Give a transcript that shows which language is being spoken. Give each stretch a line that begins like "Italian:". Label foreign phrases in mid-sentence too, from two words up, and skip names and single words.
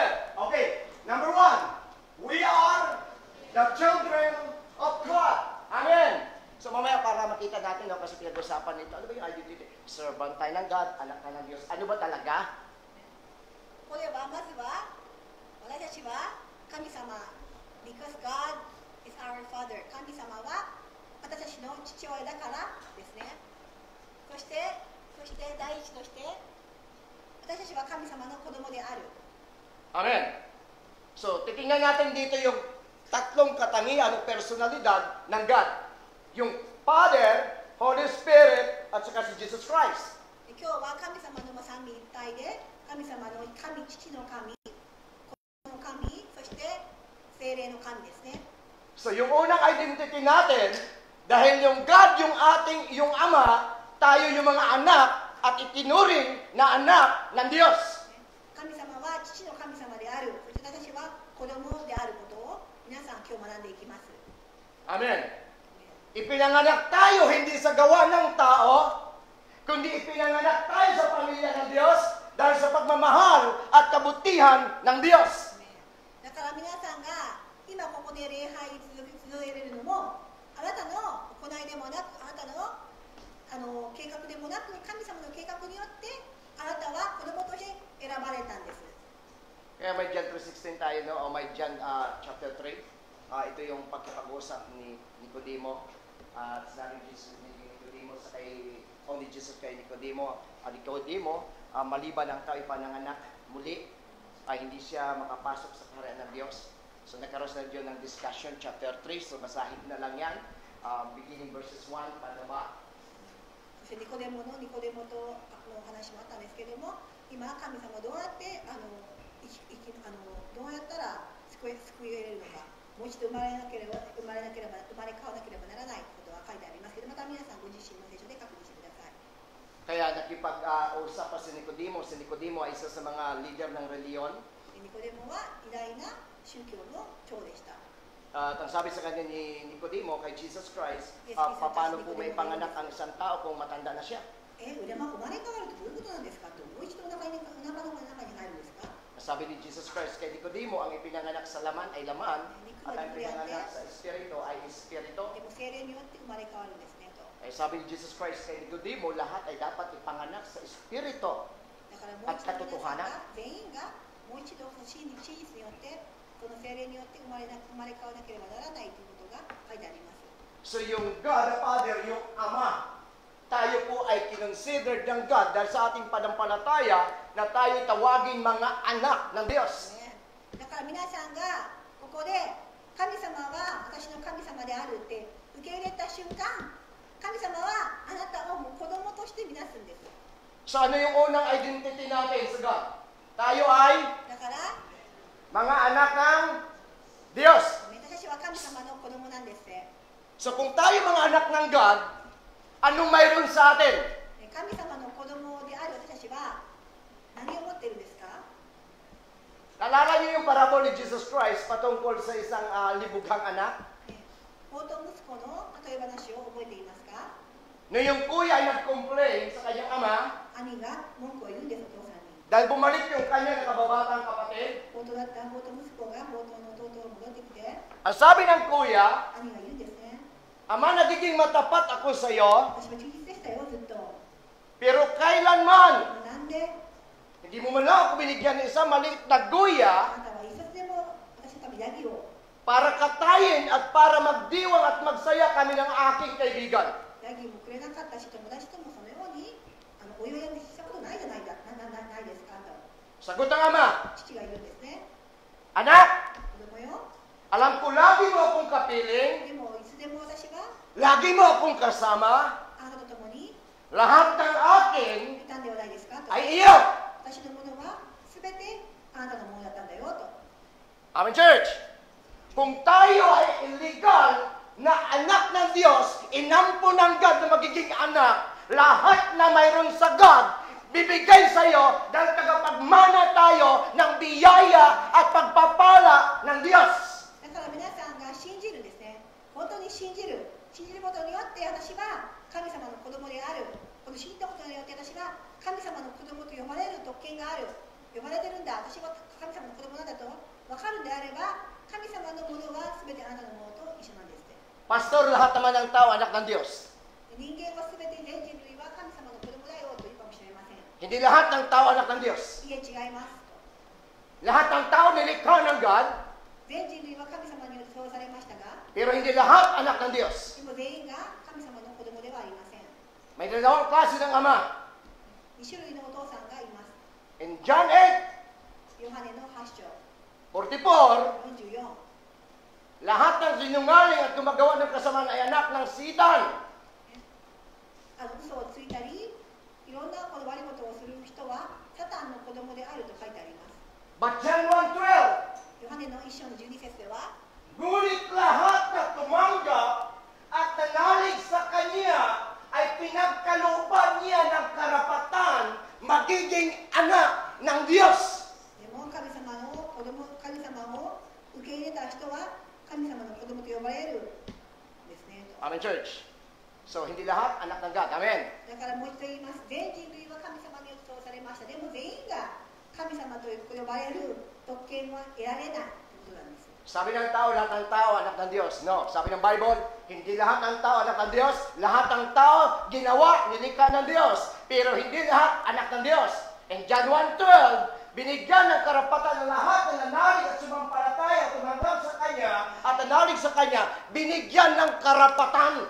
English: Okay, number one, we are the children of God. Amen.
Filipino: So mamaya para makita natin, no, kasi pinag-usapan nito, ano ba yung identity? Servant tayo ng God, anak tayo ng Diyos. Ano ba talaga?
Japanese: これはまずは私たちは神様、
English: because God is our Father、
Japanese: 神様は私たちの父親だからですね。そして第一として私たちは神様の子供である。 Amen.
Filipino: So, titingnan natin dito yung tatlong katangian o personalidad ng God. Yung Father, Holy Spirit, at saka si Jesus Christ.
Japanese: 今日は神様の三位一体で、神様の神、父の神、子の神、そして聖霊の神ですね。
Filipino: So, yung unang identity natin, dahil yung God, yung Ama, tayo yung mga anak at itinuring na anak ng Diyos.
Japanese: 神様は父の神様である。そして私は子供であることを皆さん今日学んでいきます。 Amen.
Filipino: Ipinanganak tayo hindi sa gawa ng tao, kundi ipinanganak tayo sa pamilya ng Diyos dahil sa pagmamahal at kabutihan ng Diyos.
Japanese: だから皆さんが今ここで礼拝に続けれるのも、あなたの行いでもなく、あなたの計画でもなく、神様の計画によってあなたは子供として選ばれたんです。
Filipino: Kaya may John 3:16 tayo, no? O may John chapter 3. ito yung pagkipag-usap ni Nicodemo. At sinabi ni Nicodemo sa ni Jesus kay Nicodemo. Nicodemo, maliban ang tao ipananganak muli, ay hindi siya makapasok sa kaharian ng Diyos. So nagkaroon na Diyon ng discussion, chapter 3. So basahin na lang yan. Beginning verses 1, panaba.
Japanese: そしてニコデモとお話もあったんですけれども、今神様どうやってどうやったら救い得れるのか、もう一度生まれ変わらなければならないことが書いてありますけど、また皆さんご自身の聖書で確認してください。
Filipino: Kaya nakipag-usap pa si Nicodemo. Si Nicodemo ay isa sa mga leader ng reliyon.
Japanese: ニコデモは偉大な宗教の長でした。
Filipino: At ang sabi sa kanya ni Nicodemo kay Jesus Christ, paano po may panganak ang isang tao kung matanda na siya?
Japanese: 生まれ変わるとどういうことなんですかと、もう一度お腹の中に入るんですか？
Filipino: Sabi ni Jesus Christ kay Nicodemo, ang ipinanganak sa laman ay laman, at ang ipinanganak sa espiritu ay espiritu.
Japanese: でも聖霊によって生まれ変わるんですねと。
Filipino: Ay sabi ni Jesus Christ kay Nicodemo, lahat ay dapat ipanganak sa espiritu
Japanese: だからもう
Filipino: at
Japanese: 一度皆さん
Filipino: katotohanan.
Japanese: が全員がもう一度真実によってこの聖霊によって生まれ変わらなければならないということが書いてあります。
Filipino: So yung God the Father, yung Ama, tayo po ay kinonsidered ng God dahil sa ating panampalataya na tayo tawagin mga anak ng Diyos.
Japanese: ね、だから皆さんがここで神様は私の神様であるって受け入れた瞬間、神様はあなたをもう子供として見なすんです。
Filipino: So ano yung unang identity natin sa God? Tayo ay
Japanese: だから
Filipino: mga anak ng Diyos.
Japanese: 私は神様の子供なんですね。
Filipino: So kung tayo mga anak ng God, anong mayroon sa atin?
Japanese: 神様の子供である私たちは何を持っているんですか？
Filipino: Naalala niyo yung parable ni Jesus Christ patungkol sa isang libughang anak?
Japanese: 放蕩息子の例え話を覚えていますか？
Filipino: No yung kuya ay nag-complain sa kanyang ama
Japanese: 兄が文句を言うんです、お父さんに。
Filipino: dahil bumalik yung kanyang nakababatang kapatid.
Japanese: 放蕩だった放蕩息子が放蕩の弟を戻ってきて、
Filipino: Ang sabi ng kuya,
Japanese: 兄が言うんですね。
Filipino: Ama, nagiging matapat ako sa iyo,
Japanese: 私は忠実でしたよ、ずっと。
Filipino: pero kailanman
Japanese: なんで
Filipino: hindi mo man lang ako binigyan ng isang maliit na guya
Japanese: あなたは一冊でも私のためにヤギを、
Filipino: para katayin at para magdiwang at magsaya kami ng aking kaibigan.
Japanese: ヤギもくれなかったし、友達ともそのようにお祝いにしたことないじゃないないですかと
Filipino: Sagot ng ama,
Japanese: 父が言うんですね。
Filipino: Anak,
Japanese: 子供よ、
Filipino: alam ko lagi mo akong kapiling,
Japanese: でもいつでも私が
Filipino: lagi mo akong kasama,
Japanese: あなたと共に
Filipino: lahat ng akin
Japanese: いたんではないですかと。
Filipino: ay iyo.
Japanese: 私のものは全てあなたのものだったんだよと。
English: Amen, church.
Filipino: Kung tayo ay illegal na anak ng Diyos, inampo ng God na magiging anak, lahat na mayroon sa God, bibigay sa iyo dahil tagapagmana tayo ng biyaya at pagpapala ng Diyos.
Japanese: だから皆さんが信じるんですね。本当に信じることによって私は神様の子供である。この信じたことによって私は神様の子供と呼ばれる特権がある。呼ばれてるんだ。私は神様の子供なんだと分かるんであれば、神様のものは全てあなたのものと一緒なんですって。
Filipino: Pastor, lahat naman ng tao anak ng Diyos.
Japanese: 人間は全て全人類は神様の子供だよと言うかもしれません。
Filipino: Hindi lahat ng tao anak ng Diyos.
Japanese: いえ、違います。
Filipino: Lahat ng tao nilikha ng God,
Japanese: 全人類は神様によってそうされましたが、
Filipino: pero hindi lahat anak ng Diyos.
Japanese: でも全員が神様の子供ではありません。
Filipino: May dalawang klase ng ama.
Japanese: 2 種類のお父さんがいます。
English: In John 8,
Japanese: ヨハネの8章 44, 44。
Filipino: lahat ng sinungaling at gumagawa ng kasamaan ay anak ng Satan.
Japanese: 嘘をついたり、いろんな悪いことをする人はサタンの子供であると書いてあります。
English: But John 1:12,
Japanese: ヨハネの1章の12節では、
Filipino: ngunit lahat na tumanggap at nanalig sa Kanya ay pinagkalooban niya ng karapatan magiging anak ng Diyos.
Japanese: でも神様を受け入れた人は神様の子供と呼ばれるんですねと。
English: Amen, church.
Filipino: So, hindi lahat anak ng God. Amen.
Japanese: だからもう一度言います。全人類は神様によってそうされました。でも全員が神様と呼ばれる特権は得られないということなんです。
Filipino: Sabi ng tao, lahat ng tao anak ng Diyos. No. Sabi ng Bible, hindi lahat ng tao anak ng Diyos. Lahat ng tao ginawa, nilikha ng Diyos. Pero hindi lahat anak ng Diyos. In John 1:12, binigyan ng karapatan ng lahat na nanalig at sumampalataya at tumanggap sa Kanya at nananalig sa Kanya, binigyan ng karapatan.